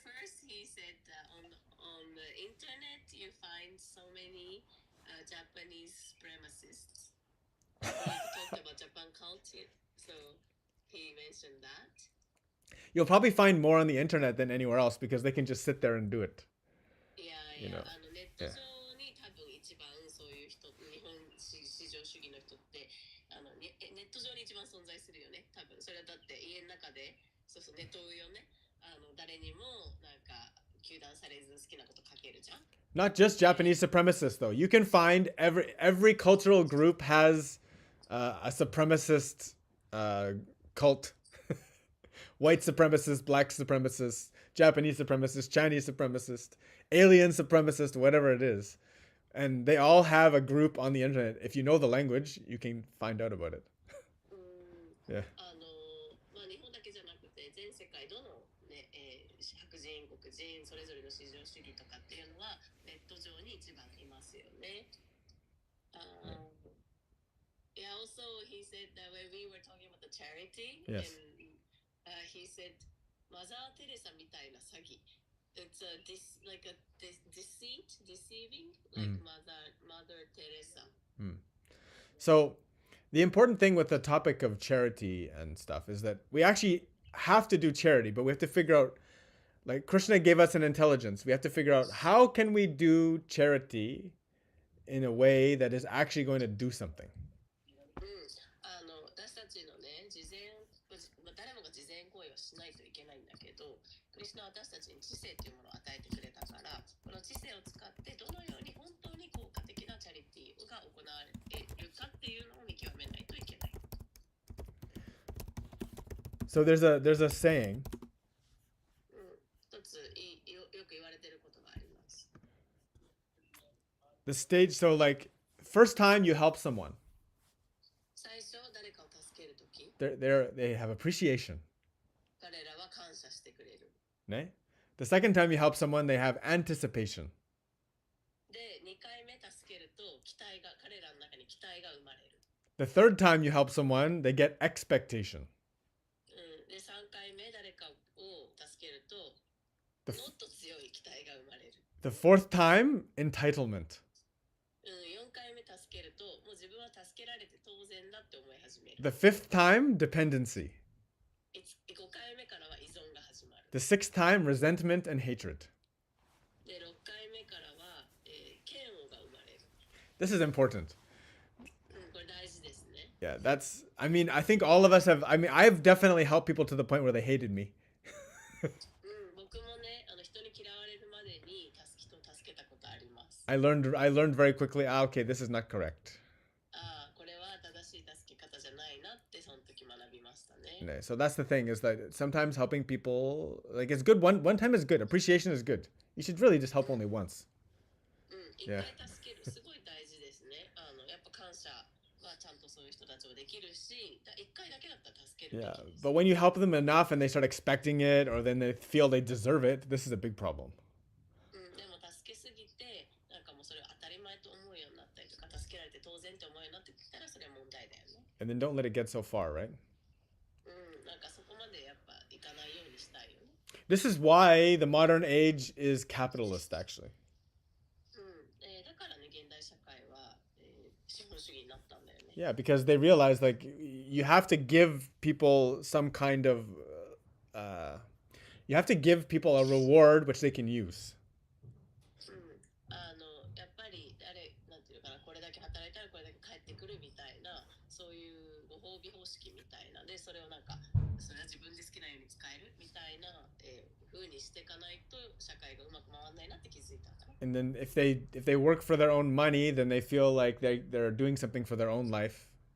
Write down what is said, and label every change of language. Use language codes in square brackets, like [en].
[en] First, he said on the internet you find so many Japanese supremacists. We talked about Japan culture, so he mentioned that. You'll probably find more on the internet than anywhere else because they can just sit there and do it. Yeah. You know. [ja] ネット上に多分一番そういう人、日本至上主義の人ってネット上に一番存在するよね。多分それはだって家の中でそうネット上ね誰にもなんか糾弾されず好きなこと書けるじゃん。 [en] Not just Japanese supremacists though. You can find every cultural group has a supremacist cult. White supremacists, black supremacists, Japanese supremacists, Chinese supremacists, alien supremacists, whatever it is. And they all have a group on the internet. If you know the language, you can find out about it. Yeah. [ja] 日本だけじゃなくて全世界どの、ね白人、黒人、それぞれの至上主義とかっていうのはネット上に一番いますよね。 [en] Yeah, also he said that when we were talking about the charity, Yes. and he said, Mother Teresa [ja] みたいな詐欺。 [en] It's like a deceit, deceiving, like Mother Teresa. So, the important thing with the topic of charity and stuff is that we actually have to do charity, but we have to figure out, like Krishna gave us an intelligence. We have to figure out how can we do charity in a way that is actually going to do something. [ja] 私たちのね、誰もが慈善行為をしないといけないんだけど、クリスナは私たちに知性というものを与えてくれたから、この知性を使ってどのように本当に効果的なチャリティーが行われるかっていうのを見極めないといけない。 [en] So there's a saying. [ja] 一つよく言われていることがあります。 [en] The stage, so like, first time you help someone. [ja] 最初誰かを助けるとき、 [en] they have appreciation. [ja] 彼らは感謝してくれる。ね? [en] The second time you help someone, they have anticipation. [ja] で、2回目助けると彼らの中に期待が生まれる。 [en] The third time you help someone, they get expectation. [ja] で、3回目誰かを助けると、もっと強い期待が生まれる。 [en] The fourth time, entitlement. [ja] 4回目助けると、もう自分は助けられて当然だって思い始める。 [en] The fifth time, dependency. [ja] 5回目からは依存が始まる。 [en] The sixth time, resentment and hatred. [ja] で、6回目からは、嫌悪が生まれる。 [en] This is important. [ja] これ大事ですね。 [en] Yeah, I think all of us have, I've definitely helped people to the point where they hated me. [ja] 僕もね、人に嫌われるまでに人を助けたことあります。 [en] I learned very quickly, okay, this is not correct. [ja] これは正しい助け方じゃないなってその時学びましたね。 [en] So that's the thing, is that sometimes helping people, like, it's good. One time is good. Appreciation is good. You should really just help only once. [ja] 一回助けるすごい大事ですね。やっぱ感謝はちゃんとそういう人たちをできるし、一回だけだったら助けるべ [en] Yeah, [ja] きです。 [en] but when you help them enough and they start expecting it, or then they feel they deserve it, this is a big problem. [ja] でも助けすぎて、なんかもうそれを当たり前と思うようになったりとか、助けられて当然って思うようになってきたらそれは問題 [en] And then don't let it get so far, right? [ja] なんかそこまでやっぱいかないようにしたいよね。 [en] This is why the modern age is capitalist, actually. [ja] だからね、現代社会は、資本主義になったんだよね。 [en] Yeah, because they realize like you have to give people some kind of you have to give people a reward which they can use. [ja] やっぱりなんていうかな、これだけ働いたらこれだけ返ってくるみたいな、そういうご褒美方式みたいなで、それをなんかそれは自分で好きなように使えるみたいな風にしていかないと社会がうまく回らないなって気づいたから。 [en] And then if they work for their own money, then they feel like they're doing something for their own life.